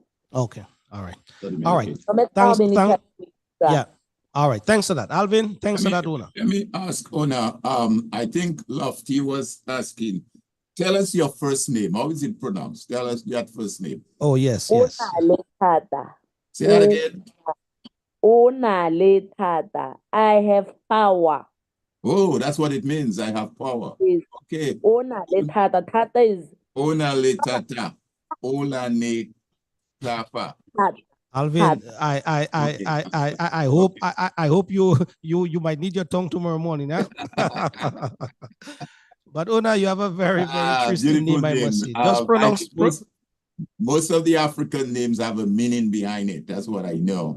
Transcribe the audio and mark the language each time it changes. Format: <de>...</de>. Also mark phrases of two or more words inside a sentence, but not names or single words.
<en>Okay. All right. So the All right. medication. No matter how Thanks. many times we try. Yeah. All right. Thanks for that, Alvin. Thanks for Let that, me, Una. let me ask Ona. I think Lofty was asking, tell us your first name. How is it pronounced? Tell us that first name. Oh yes, yes. Onale tata. Say that again. Onale tata. I have power. Oh, that's what it means. I have power. Yes. Okay. Onale tata. Tata is Ona le tata. Ola ne tapa. tata. Alvin, Tata. Okay. I hope I hope you might need your tongue tomorrow morning, huh? But Una, you have a very interesting Beautiful name, I name. must say. Just I pronounce think most of the African names have a meaning behind it. That's what I know.</en>